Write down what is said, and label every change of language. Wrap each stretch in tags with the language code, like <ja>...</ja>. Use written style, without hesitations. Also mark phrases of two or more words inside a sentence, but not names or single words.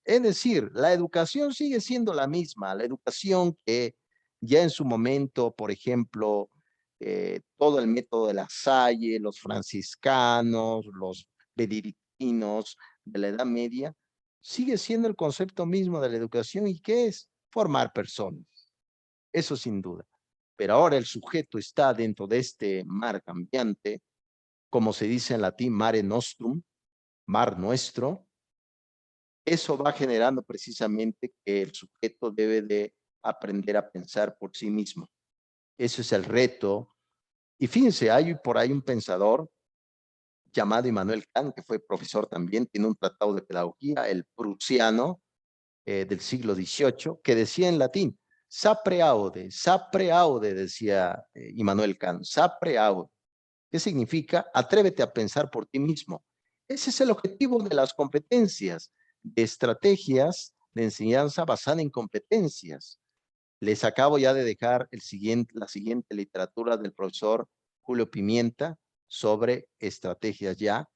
<es>Es decir, la educación sigue siendo la misma. La educación que ya en su momento, por ejemplo, todo el método de la Salle, los franciscanos, los benedictinos de la Edad Media, sigue siendo el concepto mismo de la educación. ¿Y qué es? Formar personas. Eso sin duda. Pero ahora el sujeto está dentro de este mar cambiante, como se dice en latín,</es> <la>mare nostrum,</la> <es>mar nuestro. Eso va generando precisamente que el sujeto debe de aprender a pensar por sí mismo. Ese es el reto. Y fíjense, hay por ahí un pensador llamado Immanuel Kant, que fue profesor también, tiene un tratado de pedagogía, el prusiano, del siglo XVIII, que decía en latín,</es> <la>sapre aude, decía Immanuel Kant, sapre aude.</la> <es>¿Qué significa? Atrévete a pensar por ti mismo. Ese es el objetivo de las competencias, de estrategias de enseñanza basada en competencias. Les acabo ya de dejar la siguiente literatura del profesor Julio Pimienta sobre estrategias ya.</es>